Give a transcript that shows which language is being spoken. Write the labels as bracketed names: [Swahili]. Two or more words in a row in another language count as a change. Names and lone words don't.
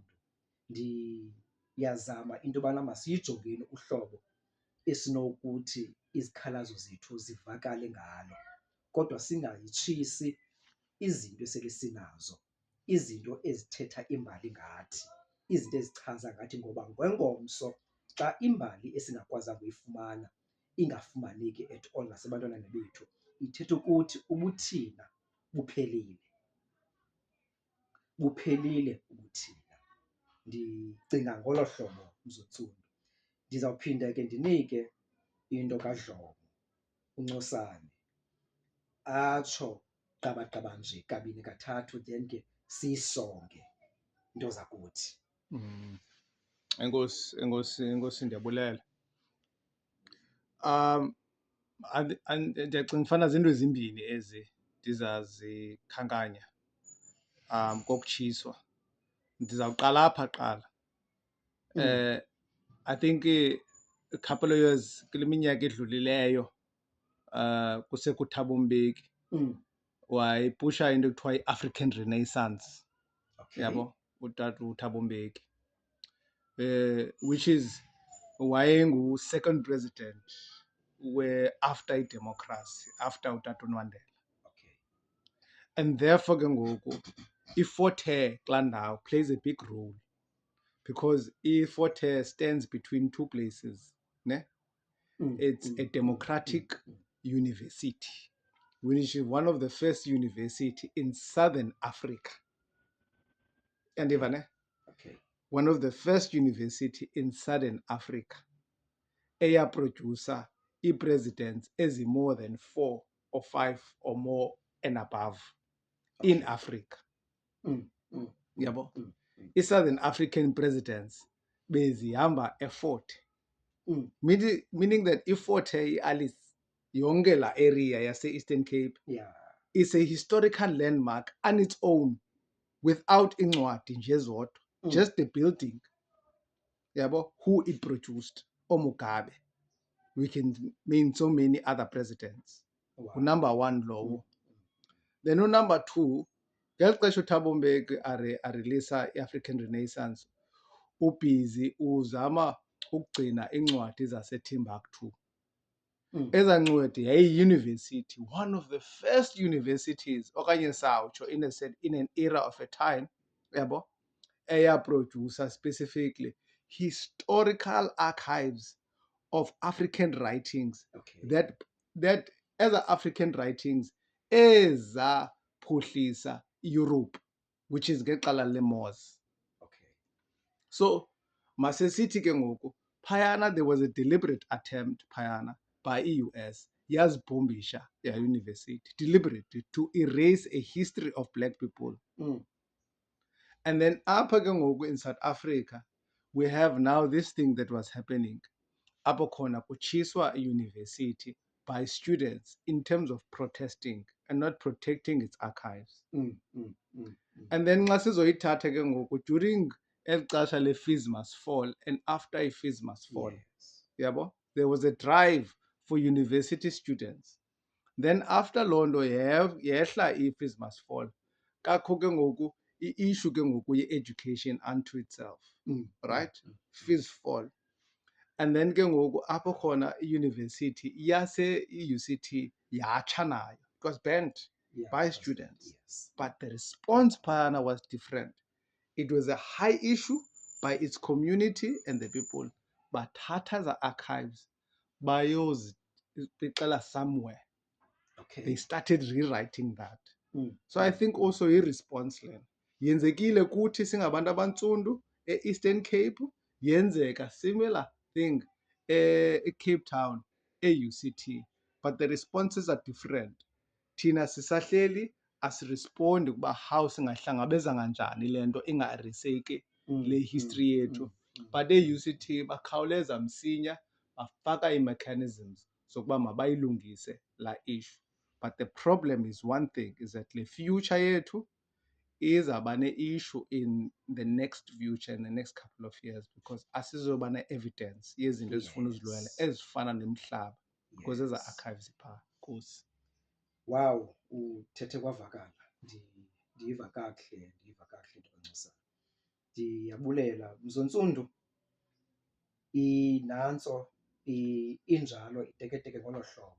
[Xhosa] Ndiyazama into yobana masiyijongeni uhlobo esinokuthi izikhalazo zethu zivakale ngalo, kodwa singayitshisi izinto esele sinazo, izinto ezithetha imbali ngathi. izinto ezichaza ngathi ngoba ngengomso xa imbali esingakwazanga uyifumana ingafumaneki [English] at all [Xhosa] nasebantwaneni bethu, ithetha ukuthi ubuthina buphelile. Buphelile ubuthina. Ndicinga ngolo hlobo Mzontsundu. Ndizawuphinda ke ndinike into kaDlomo uNcosana atsho gqabagqaba nje kabini kathathu then ke siyisonge into zakuthi. Enkosi ndiyabulela. Ndiyacinga ufana zinto ezimbini ezi ndizazikhankanya kokutshiswa. Ndizawuqala apha kuqala. [English] I think a couple of years [Xhosa] kule minyaka edlulileyo kusekho uThabo Mbeki wayipusha into ekuthiwa yi-African Renaissance. Okay. Yabo utata uThabo Mbeki, [English] which is wayengu-second president after i-democracy, after utata uNwandela. Okay. And therefore [Xhosa] ke ngoku [English] i-Fort Hare [Xhosa] kulaa ndawo [English] plays a big role because i-Fort Hare stands between two places, ne? It's a democratic university, which is one of the first university in Southern Africa. And even Okay. one of the first university in Southern Africa producer presidents as more than 4 or 5 or more and above in Africa. Yabo. I-Southern African presidents bezihamba e-Fort. Meaning that i-Fort Hare, Alice, [Xhosa] yonke la area yase-Eastern Cape, [English] is a historical landmark on its own without [Xhosa] incwadi nje zodwa. [English] Just the building, yabo, who it produced, Mugabe. We can name so many other presidents. Wow. Number one lowo. Then number two, [Xhosa] ngeli xesha uThabo Mbeki areleasa i-African Renaissance, ubhizi uzama ukugcina incwadi zaseTimbuktu. Eza ncwadi [English] yayi-university, one of the first universities, [Xhosa] okanye sawutsho [English] in an era of a time, yabo, producer specifically historical archives of African writings. Okay. That other African writings ezaphuhlisa Europe, which is [Xhosa] ngexala le-Moors. [English] Okay. So [Xhosa] masesithi ke ngoku phayana [English] there was a deliberate attempt phayana by US yazibhombisha university deliberately to erase a history of black people. And then [Xhosa] apha ke ngoku [English] in South Africa we have now this thing that was happening. [Xhosa] Apho khona kutshiswa [English] university by students in terms of protesting and not protecting its archives. And then [Xhosa] xa sizoyithatha ke ngoku [English] during [Xhosa] eli xesha [English] le-Fees Must Fall and after i-Fees Must Fall, yabo, there was a drive for university students. Then after [Xhosa] loo nto yehla [English] i-Fees Must Fall, [Xhosa] kakho ke ngoku i-issue ke ngoku ye-education [English] unto itself, right? Fees fall. [Xhosa] And then ke ngoku apho khona i-university i-UCT yatsha nayo. [English] It was banned by students. Yes. But the response phayana was different. It was a high issue by its community and the people. But Tata's archives, bayozipixela somewhere. Okay. They started rewriting that. So I think also i-response [Xhosa] lena yenzekile kuthi singabantu abantsundu [English] e-Eastern Cape, yenzeka similar thing e-Cape Town, e-UCT, but the responses are different. [Xhosa] Thina sisahleli asirespondi kuba how singahlangabeza kanjani le nto ingariseki le history yethu. But e-UCT bakhawuleza msinya bafaka ii-mechanisms zokuba mabayilungise la issue. [English] But the problem is one thing, is that le future [Xhosa] yethu izawuba ne-issue [English] in the next future, in the next couple of years, because [Xhosa] asizoba ne-evidence yezinto ezifuna uzilwela ezifana nemhlaba, [English] because [Xhosa] eza archives phaa. Nkosi. Wow, uthethe kwavakala. Ndiyiva kakuhle into kaNcosana. Ndiyabulela Mzontsundu. Inantso injalo iteketeke ngolo hlobo.